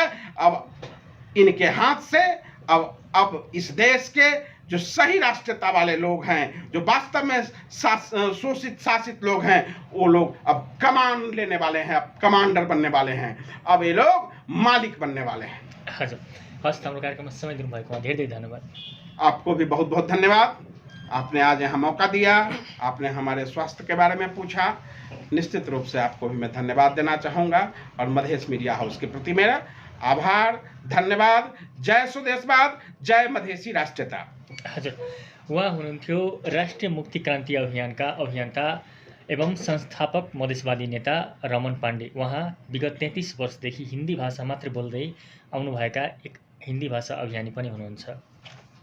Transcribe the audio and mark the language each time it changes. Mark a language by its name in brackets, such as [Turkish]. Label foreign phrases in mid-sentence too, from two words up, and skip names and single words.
[Hindi] अब इनके हाथ से अब इस देश के जो सही राष्ट्रीयता वाले लोग हैं, जो वास्तव में शोषित शासित लोग हैं, वो लोग अब कमान लेने वाले हैं, अब कमांडर बनने वाले हैं, अब ये लोग मालिक बनने वाले हैं। [Nepali] हजुर, हस्, हाम्रो कार्यक्रममा समय दिनुभएकोमा धेरै धेरै धन्यवाद। [Hindi] आपको भी बहुत बहुत धन्यवाद। आपने आज यहाँ मौका दिया, आपने हमारे स्वास्थ्य के बारे में पूछा। निश्चित रूप से आपको भी मैं धन्यवाद देना चाहूँगा और मधेश मीडिया हाउस के प्रति मेरा आभार, धन्यवाद। जय स्वदेशवाद, जय मधेसी राष्ट्रीयता। [Nepali] हजुर, उहाँ हुनुहुन्थ्यो राष्ट्रिय मुक्ति क्रान्ति अभियानका अभियन्ता एवं संस्थापक मधेसवादी नेता रमन पाण्डे। उहाँ विगत 33 वर्षदेखि हिन्दी भाषा मात्र बोल्दै आउनुभएका एक हिन्दी भाषा अभियानी पनि हुनुहुन्छ।